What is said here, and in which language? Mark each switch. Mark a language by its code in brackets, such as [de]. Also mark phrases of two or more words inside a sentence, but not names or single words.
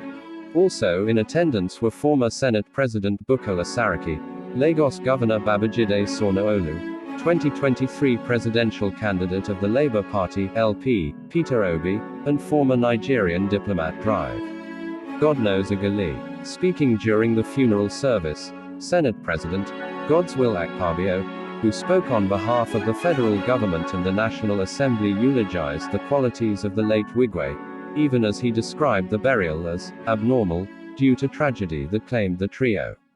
[en] Also in attendance were former Senate President Bukola Saraki, Lagos Governor Babajide Sanwo-Olu, 2023 presidential candidate of the Labour Party (LP), Peter Obi, and former Nigerian diplomat Drive. God knows Agali. Speaking during the funeral service, Senate President Godswill Akpabio, who spoke on behalf of the federal government and the National Assembly, eulogized the qualities of the late Wigwe, even as he described the burial as abnormal, due to tragedy that claimed the trio.